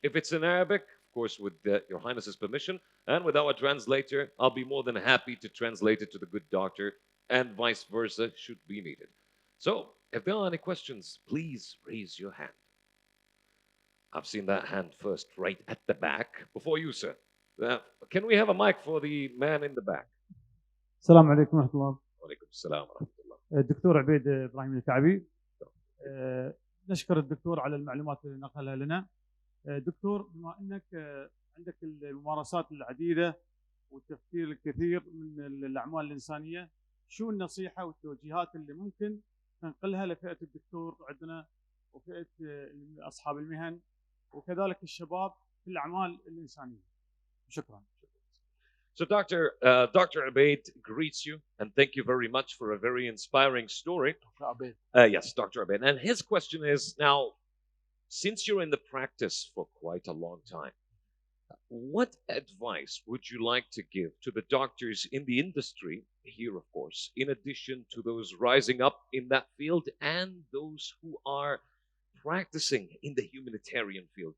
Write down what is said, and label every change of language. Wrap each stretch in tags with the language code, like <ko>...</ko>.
<en>If it's in Arabic, of course, with Your Highness's permission, and with our translator, I'll be more than happy to translate it to the good doctor, and vice versa, should be needed. So, if there are any questions, please raise your hand. I've seen that hand first, right at the back. Before you, sir. Can we have a mic for the man in the back?</en> <ar>السلام عليكم ورحمة الله. وعليكم السلام ورحمة الله. الدكتور عبيد إبراهيم الكعبي. نشكر الدكتور على المعلومات اللي نقلها لنا. دكتور، بما أنك عندك الممارسات العديدة والتفكير الكثير من الأعمال الإنسانية، شو النصيحة والتوجيهات اللي ممكن ننقلها لفئة الدكتور عندنا وفئة أصحاب المهن وكذلك الشباب في الأعمال الإنسانية. شكرا.</ar> <en>So Dr. Abaid greets you and thank you very much for a very inspiring story. Dr. Abaid. Yes, Dr. Abaid. And his question is, now, since you're in the practice for quite a long time, what advice would you like to give to the doctors in the industry here, of course, in addition to those rising up in that field and those who are practicing in the humanitarian field?</en>